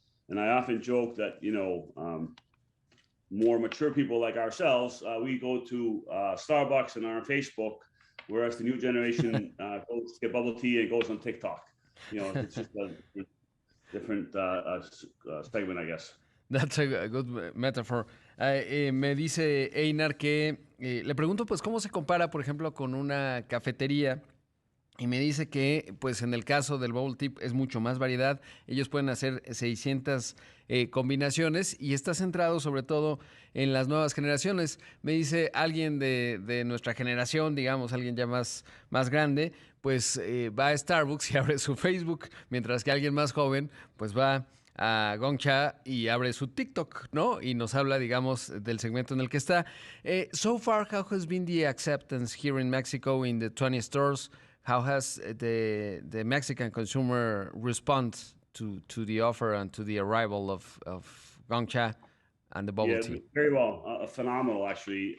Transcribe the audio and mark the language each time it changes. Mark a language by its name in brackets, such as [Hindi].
[English] And I often joke that, more mature people like ourselves, we go to Starbucks and are on Facebook, whereas the new generation goes to get bubble tea and goes on TikTok. It's just a different segment, I guess. That's a good metaphor. [Spanish] Me dice Einar que le pregunto pues cómo se compara, por ejemplo, con una cafetería. Y me dice que, pues en el caso del bubble tea es mucho más variedad. Ellos pueden hacer 600 combinaciones y está centrado sobre todo en las nuevas generaciones. Me dice alguien de nuestra generación, digamos, alguien ya más grande, pues va a Starbucks y abre su Facebook, mientras que alguien más joven, pues va a Gong Cha y abre su TikTok, ¿no? Y nos habla, digamos, del segmento en el que está. [English] So far, how has been the acceptance here in Mexico in the 20 stores? How has the Mexican consumer respond to the offer and to the arrival of Gong Cha and the bubble tea? Very well. Phenomenal, actually.